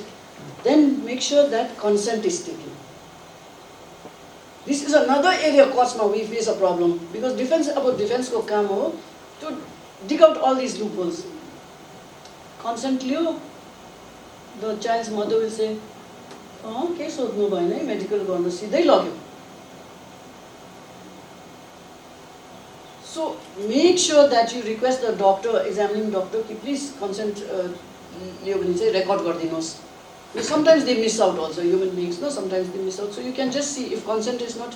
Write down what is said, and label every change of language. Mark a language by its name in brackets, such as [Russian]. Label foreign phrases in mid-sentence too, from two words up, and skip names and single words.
[English] Then make sure that consent is taken. This is another area Cosma we face a problem, because defense [Nepali] को काम हो [English] to dig out all these loopholes. [Nepali] Consent liyo, [English] the child's mother will say, [Nepali] case सोध्नु भएन medical गर्नु सिधै लग्यो. [English] So make sure that you request the doctor, examining doctor, ki please consent record gardinos. Sometimes they miss out also, human beings, no? Sometimes they miss out. So you can just see if consent is not.